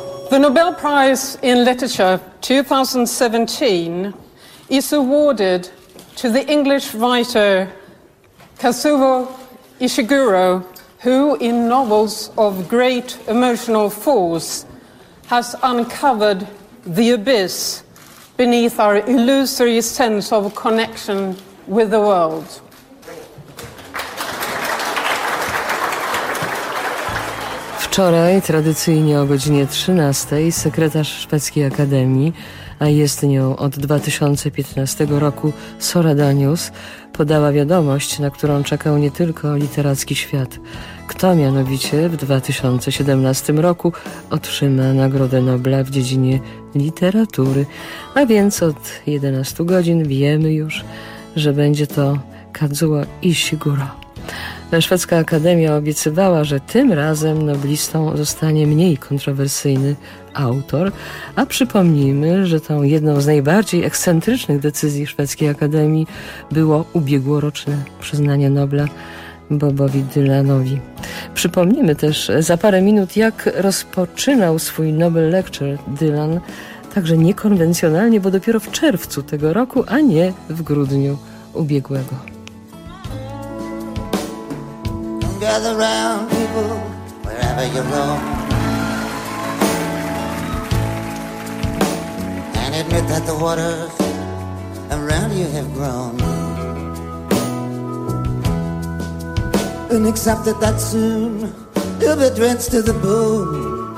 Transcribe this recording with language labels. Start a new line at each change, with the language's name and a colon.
English: The Nobel Prize in Literature 2017 is awarded to the English writer Kazuo Ishiguro, who in novels of great emotional force has uncovered the abyss beneath our illusory sense of connection with the world.
Polish: Wczoraj, tradycyjnie o godzinie 13, sekretarz Szwedzkiej Akademii, a jest nią od 2015 roku Sora Danius, podała wiadomość, na którą czekał nie tylko literacki świat. Kto mianowicie w 2017 roku otrzyma Nagrodę Nobla w dziedzinie literatury. A więc od 11 godzin wiemy już, że będzie to Kazuo Ishiguro. Szwedzka Akademia obiecywała, że tym razem noblistą zostanie mniej kontrowersyjny autor, a przypomnijmy, że tą jedną z najbardziej ekscentrycznych decyzji Szwedzkiej Akademii było ubiegłoroczne przyznanie Nobla Bobowi Dylanowi. Przypomnijmy też za parę minut, jak rozpoczynał swój Nobel Lecture Dylan, także niekonwencjonalnie, bo dopiero w czerwcu tego roku, a nie w grudniu ubiegłego.
English: Gather round people wherever you roam, and admit that the waters around you have grown, and accept that, that soon you'll be drenched to the bone.